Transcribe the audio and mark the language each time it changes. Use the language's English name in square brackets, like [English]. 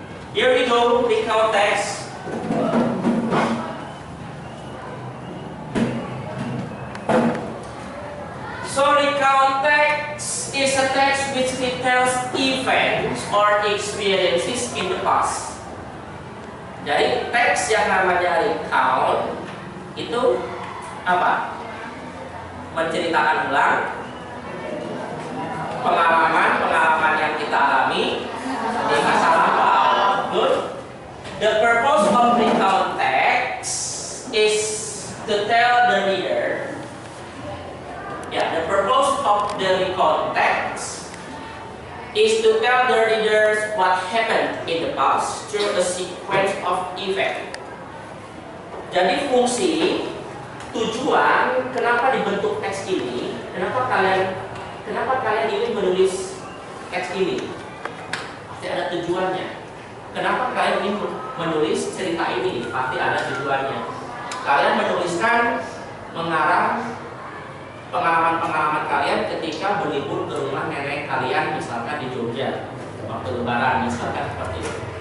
[English] Here we go, recount text. So recount text is a text which retells events or experiences in the past. [Indonesian] Jadi teks yang namanya recount itu apa? Menceritakan ulang pengalaman yang kita alami di masa lampau. [English] Good. The purpose of recount text is to tell the reader. The purpose of the recount text is to tell the readers what happened in the past through a sequence of events. [Indonesian] Jadi fungsi tujuan kenapa dibentuk teks ini, kenapa kalian ingin menulis teks ini? Pasti ada tujuannya. Kenapa kalian ingin menulis cerita ini? Pasti ada tujuannya. Kalian menuliskan mengarang pengalaman-pengalaman kalian ketika berlibur ke rumah nenek kalian, misalkan di Jogja waktu lebaran, misalkan seperti itu.